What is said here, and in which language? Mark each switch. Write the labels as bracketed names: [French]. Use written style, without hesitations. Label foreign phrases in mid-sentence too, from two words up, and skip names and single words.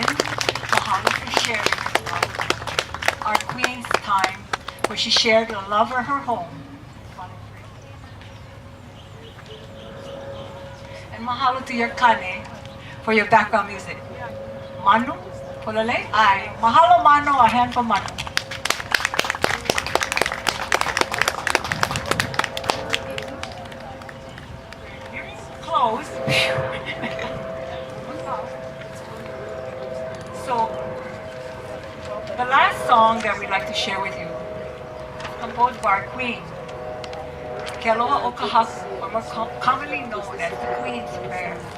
[English] Mahalo for sharing our Queen's time where she shared the love of her home. And mahalo to your kane for your background music. Manu, polole? Ai. Mahalo Manu, a hand for Manu. Close. So, the last song that we'd like to share with you, composed by our Queen, Kealoha o Kahaku, or more commonly known as the Queen's Prayer.